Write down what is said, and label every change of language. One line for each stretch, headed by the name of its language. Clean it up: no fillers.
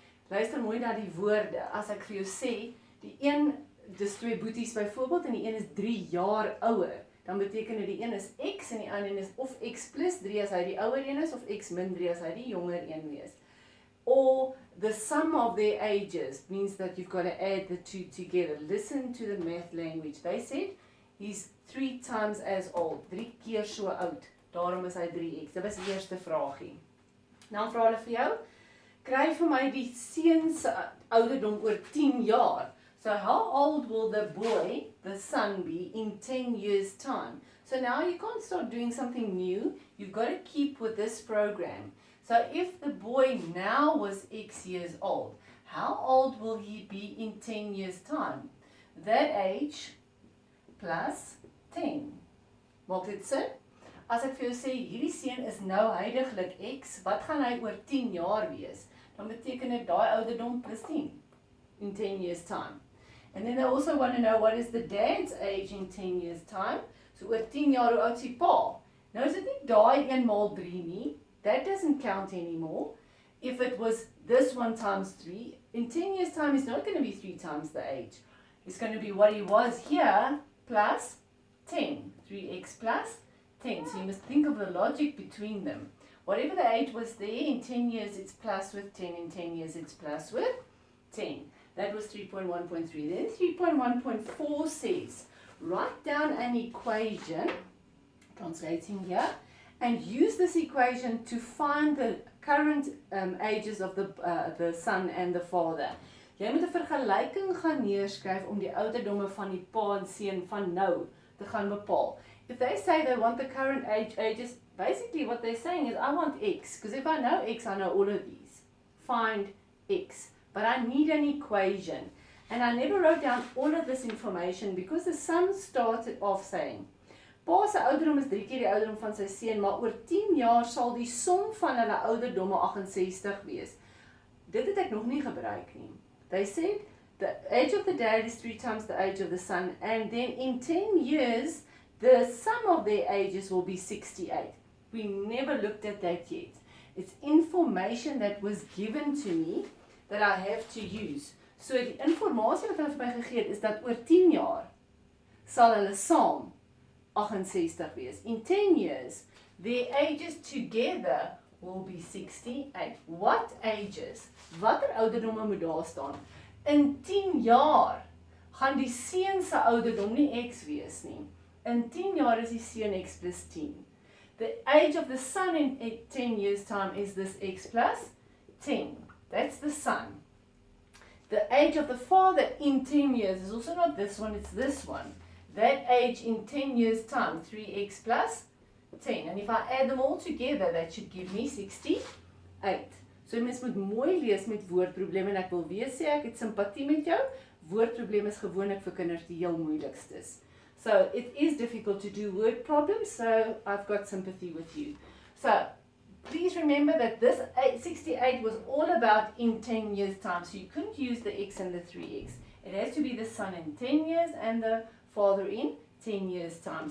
Afrikaans: Luister mooi na die woorde. As ek vir jou sê, die een, dis 2 boeties byvoorbeeld, en die een is 3 jaar ouer, dan beteken dit die een is x en die ander is of x plus 3 as hy die ouer een is, of x min 3 as hy die jonger een wees.
English: Or the sum of their ages means that you've got to add the two together. Listen to the math language. They said he's 3 times as old.
Afrikaans: 3 keer so oud. Daarom is hy 3x. Dit was die eerste vraagie. Nou vra hulle vir jou, kry vir my die seun se ouderdom oor 10 jaar.
English: So how old will the boy, the son, be in 10 years' time? So now you can't start doing something new. You've got to keep with this program. So if the boy now was X years old, how old will he be in 10 years' time? That age plus 10.
Afrikaans: Maak dit sin? As ek vir jou sê, hierdie seun is nou huidiglik X, wat gaan hy oor 10 jaar wees? Dan beteken dit daai ouderdom plus 10
English: in 10 years' time. And then they also want to know what is the dad's age in 10 years' time.
Afrikaans: So oor 10 jaar, hoe oud is die pa? Nou is dit nie daai 1 maal 3 nie.
English: That doesn't count anymore. If it was this 1 times 3, in 10 years' time, he's not going to be 3 times the age. It's going to be what he was here plus 10. 3x plus 10. So you must think of the logic between them. Whatever the age was there, in 10 years it's plus with 10. In 10 years it's plus with 10. That was 3.1.3. Then 3.1.4 says, write down an equation, translating here, and use this equation to find the current ages of the son and the father.
Afrikaans: Jy moet 'n vergelyking gaan neerskryf om die ouderdomme van die pa en seun van nou te gaan bepaal.
English: If they say they want the current ages, basically what they're saying is I want x, because if I know x, I know all of these. Find x. But I need an equation. And I never wrote down all of this information because the sum started off saying,
Afrikaans: pa se ouderdom is 3 keer die ouderdom van sy seun, maar oor 10 jaar sal die som van hulle ouderdomme 68 wees. Dit het ek nog nie gebruik nie.
English: They said the age of the dad is 3 times the age of the son, and then in 10 years, the sum of their ages will be 68. We never looked at that yet. It's information that was given to me that I have to use.
Afrikaans: So die informasie wat hulle vir my gegee het, is dat oor 10 jaar sal hulle saam 68 wees.
English: In 10 years, their ages together will be 68. What ages?
Afrikaans: Watter ouderdomme moet daar staan? In 10 jaar gaan die seun se ouderdom nie x wees nie. In 10 jaar is die seun x plus 10.
English: The age of the son in 10 years' time is this x plus 10. That's the son. The age of the father in 10 years is also not this one, it's this one. That age in 10 years' time, 3x plus 10. And if I add them all together, that should give me 68.
Afrikaans: So mens moet mooi lees met woordprobleme, en ek wil weer sê, ek het simpatie met jou. Woordprobleme is gewoonlik vir kinders die heel moeilikstes.
English: So it is difficult to do word problems, so I've got sympathy with you. So please remember that this 68 was all about in 10 years' time, so you couldn't use the x and the 3x. It has to be the son in 10 years and the father in 10 years' time.